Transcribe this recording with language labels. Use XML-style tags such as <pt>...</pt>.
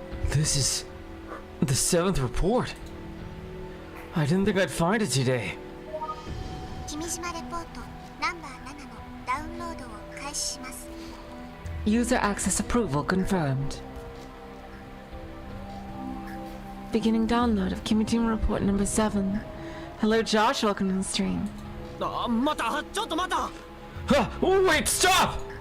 <en>This is the 7th report. I didn't think I'd find it today.</en> <ja>Kimijima Report number 7のダウンロードを開始します。</ja> <en>User access approval confirmed. Beginning download of Kimijima Report number 7. Hello, Josh, welcome to the stream. Wait, stop!</en>